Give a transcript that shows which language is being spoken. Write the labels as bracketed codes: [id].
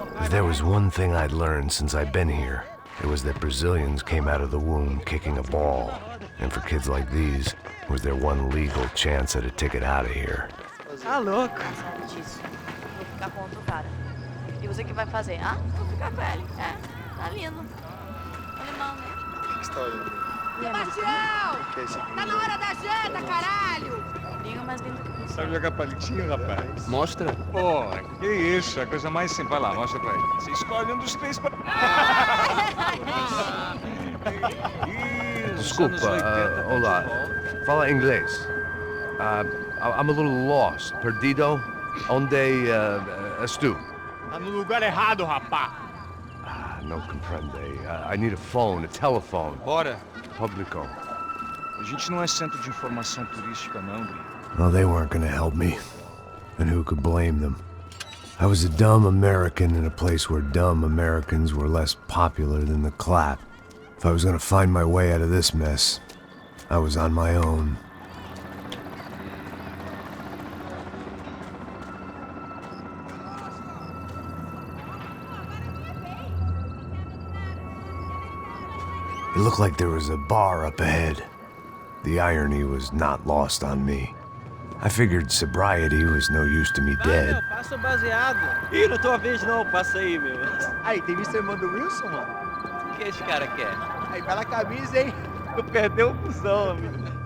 [en] If there was one thing I'd learned since I'd been here, it was that Brazilians came out of the womb kicking a ball. And for kids like these, it was their one legal chance at a ticket out of here. [pt] Tá louco. Disso. Vou ficar com outro cara. E você que vai fazer? Vou ficar com ele. Tá lindo. Alemão, né? O que você tá olhando? Sebastião! Tá na hora da janta, caralho! Liga mais lindo que você. Sabe jogar palitinho, rapaz? Mostra. Pô, que isso, a coisa mais simples. Vai lá, mostra pra ele. Você escolhe um dos três pra... Desculpa, olá. Fala inglês. [en] I'm a little lost. [pt] Perdido? Onde estou? Tá no lugar errado, rapá. Não compreende. [en] I need a phone, a telephone. [pt] Bora. Publico. A gente não é centro de informação turística, não, Gui. [en] Well, they weren't gonna help me. And who could blame them? I was a dumb American in a place where dumb Americans were less popular than the clap. If I was gonna find my way out of this mess, I was on my own. It looked like there was a bar up ahead. The irony was not lost on me. I figured sobriety was no use to me dead. [pt] Passa o baseado. Ih, não é tua vez não, passa aí, meu. Aí, tem visto o irmão do Wilson, mano? O que esse cara quer? Aí, bela camisa, hein? Tu perdeu o busão, amigo.